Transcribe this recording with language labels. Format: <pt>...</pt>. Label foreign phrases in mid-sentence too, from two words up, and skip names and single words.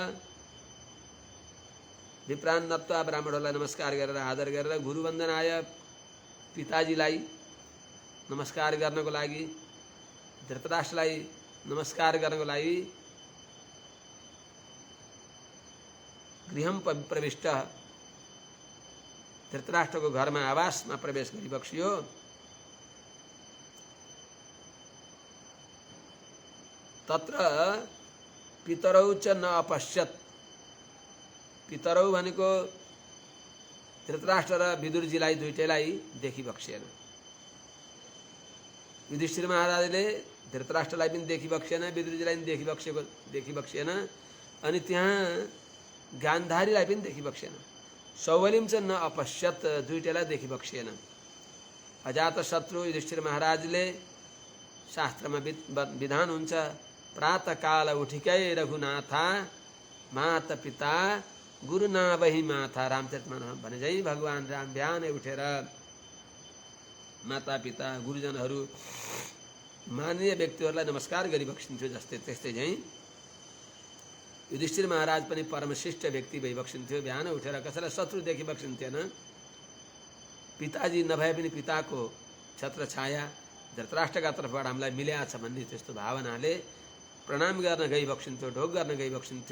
<sa>विप्रान् नत्वा</sa> <ne>ब्राह्मणहरूलाई नमस्कार गरेर आदर गरेर गुरुवन्दनाय पिताजीलाई नमस्कार गर्नको लागि, धृतराष्ट्रलाई नमस्कार गर्नको लागि</ne> <sa>गृहं प्रविष्ट</sa> <ne>धृतराष्ट्रको घरमा आवासमा प्रवेश गरिबक्सियो।</ne> <sa>तत्र पितरौ च न अपश्यत्,</sa> <ne>पितरौ भनेको धृतराष्ट्र र विदुरजीलाई दुईटैलाई देखिबक्सेन। युधिष्ठिर महाराजले धृतराष्ट्रलाई पनि देखिबक्सेन, विदुरजीलाई पनि देखिबक्सेन, अनि त्यहाँ गान्धारीलाई पनि देखिबक्सेन।</ne> <sa>सौबलिं च न अपश्यत्,</sa> <ne>दुईटैलाई देखिबक्सेन। अजातशत्रु युधिष्ठिर महाराजले शास्त्रमा विधान हुन्छ,</ne> <awa>प्रातःकाल उठिकै रघुनाथा माता पिता गुरु नावही माथा,</awa> <ne>रामचरितमानस भने चाहिँ भगवान राम बिहानै उठेर माता पिता गुरुजनहरू माननीय व्यक्तिहरूलाई नमस्कार गरिबक्सिन्थ्यो। जस्तै त्यस्तै चाहिँ युधिष्ठिर महाराज पनि परमश्रेष्ठ व्यक्ति भइबक्सिन्थ्यो। बिहान उठेर कसैलाई शत्रु देखिबक्सिन्थेन। पिताजी नभए पनि पिताको छत्र छाया धृतराष्ट्रका तर्फबाट हामीलाई मिलेको छ भन्ने त्यस्तो भावनाले प्रणाम गर्न गइबक्सिन्थ्यो, ढोग गर्न गइबक्सिन्थ्यो।</ne>